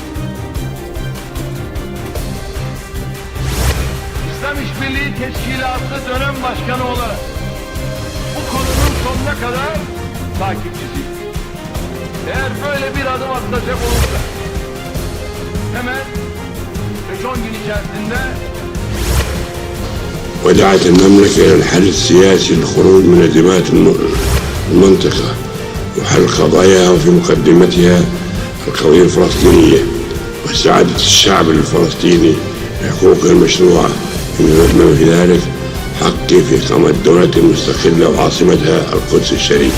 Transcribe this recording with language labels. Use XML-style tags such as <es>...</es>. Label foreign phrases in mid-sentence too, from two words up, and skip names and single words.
<tr>İslam İşbirliği Teşkilatı dönem başkanı olarak bu konunun sonuna kadar takipçisiyim. Eğer böyle bir adım atılacak olursa hemen 5-10 gün içerisinde</tr> <ar>ودعت المملكة إلى الحل السياسي للخروج من أزمات المنطقة وحل قضاياها وفي مقدمتها القضية الفلسطينية واستعادة الشعب الفلسطيني لحقوقه المشروعة بما في ذلك حقي في إقامة دولة مستقلة وعاصمتها القدس الشريف.</ar>